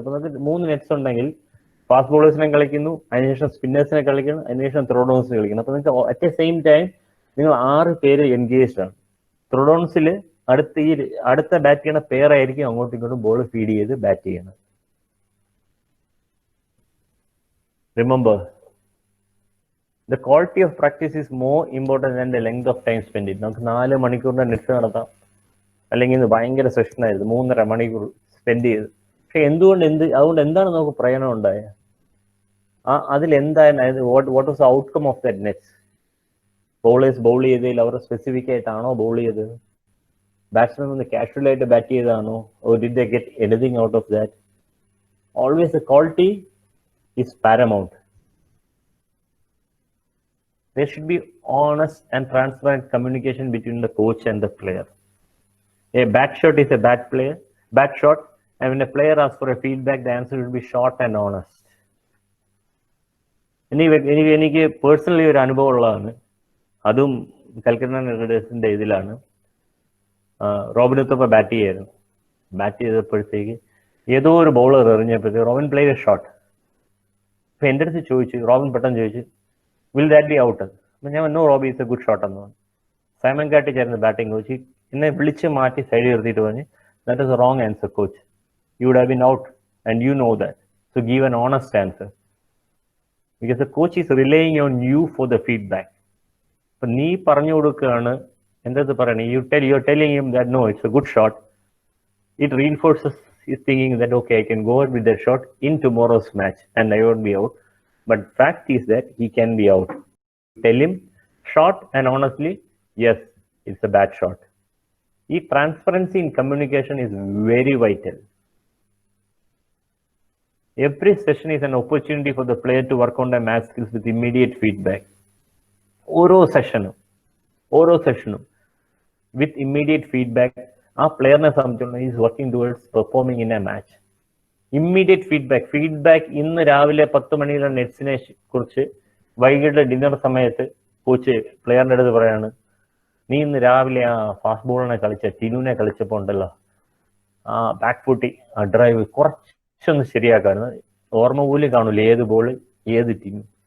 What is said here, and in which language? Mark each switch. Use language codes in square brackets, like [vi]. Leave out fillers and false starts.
[ml] അപ്പൊ നമുക്ക് 3 നെറ്റ്സ് ഉണ്ടെങ്കിൽ ഫാസ്റ്റ് ബോളേഴ്സിനെ കളിക്കുന്നു, അതിനുശേഷം സ്പിന്നേഴ്സിനെ കളിക്കണം, അതിനുശേഷം ത്രോ ഡൗൺസിനെ കളിക്കണം. അപ്പൊ നിങ്ങൾക്ക് [en] at a same time [ml] നിങ്ങൾ 6 പേര് എൻഗേജ്ഡ് ആണ്. ത്രോ ഡൗൺസിൽ അടുത്ത ബാറ്റ് ചെയ്യണ പെയർ ആയിരിക്കും അങ്ങോട്ടും ഇങ്ങോട്ടും ബോൾ ഫീഡ് ചെയ്ത് ബാറ്റ് ചെയ്യണം. [en] Remember, the quality of practice is more important than the length of time spent it. [ml] നമുക്ക് 4 മണിക്കൂറിന്റെ നെറ്റ് നടത്താം, അല്ലെങ്കിൽ ഭയങ്കര സെഷൻ ആയിരുന്നു 3.5 മണിക്കൂർ സ്പെൻഡ് ചെയ്ത്. പക്ഷെ അതുകൊണ്ട് എന്താണ് നമുക്ക് പ്രയോജനം ഉണ്ടായത്? അതിലെന്തായിരുന്നു [en] What was the outcome of that nets? [ml] Bowlers bowl ചെയ്തതിൽ അവർ സ്പെസിഫിക് ആയിട്ടാണോ ബൗൾ ചെയ്തത്? ബാറ്റ്സ്മാൻ ഒന്ന് കാഷ്വൽ ആയിട്ട് bat ചെയ്താണോ? [en] Or did they get anything out of that? Always the quality is paramount. There should be honest and transparent communication between the coach and the player. A bad shot is a bad shot, and when a player asks for a feedback, the answer should be short and honest. [ml] എനിക്ക് personally ഒരു അനുഭവം ഉള്ളതാണ്. അതും Calcutta night റൈഡേഴ്സിന്റെ ഇതിലാണ്. Robin Uthappa bat ചെയ്തപ്പോഴത്തേക്ക് ഏതോ ഒരു bowler എറിഞ്ഞപ്പോഴത്തേക്ക് Robin [en] Played a shot. [ml] അപ്പൊ എൻ്റെ അടുത്ത് ചോദിച്ചു, റോബിൻ പെട്ടെന്ന് ചോദിച്ചു, [en] Will that be out? [ml] അപ്പൊ ഞാൻ [en] no, Robbie is a good shot [ml] എന്ന് പറഞ്ഞു. സൈമൺ കാട്ടി ചേർന്ന് ബാറ്റിംഗ് കോച്ച് എന്നെ വിളിച്ച് മാറ്റി സൈഡിൽ നിർത്തിയിട്ട് പറഞ്ഞു, [en] That is a wrong answer coach, you would have been out and you know that, so give an honest answer, because the coach is relying on you for the feedback. [ml] അപ്പൊ നീ പറഞ്ഞു കൊടുക്കുകയാണ് Endhathu parayana, [en] you're telling him that no, it's a good shot. It reinforces his thinking that okay, I can go out with that shot in tomorrow's match and I won't be out. But fact is that he can be out. Tell him shot, and honestly, yes, it's a bad shot. Transparency in communication is very vital. Every session is an opportunity for the player to work on their match skills with immediate feedback. [ml] Oro [en] session with immediate feedback, our player is working towards performing in a match. Immediate feedback [ml] ഇന്ന് രാവിലെ 10 മണിയുടെ നെറ്റ്സിനെ കുറിച്ച് വൈകിട്ട് dinner സമയത്ത് coach പ്ലെയറിന്റെ അടുത്ത് പറയാണ്, നീ ഇന്ന് രാവിലെ ആ ഫാസ്റ്റ് ബോളിനെ കളിച്ച ടിനുവിനെ കളിച്ചപ്പോൾ ഉണ്ടല്ലോ, ആ ബാക്ക് ഫുട്ടി ആ ഡ്രൈവ് കുറച്ചൊന്ന് ശരിയാക്കായിരുന്നു, ഓർമ്മ പോലും കാണൂല ഏത് ബോൾ ഏത് ടീം.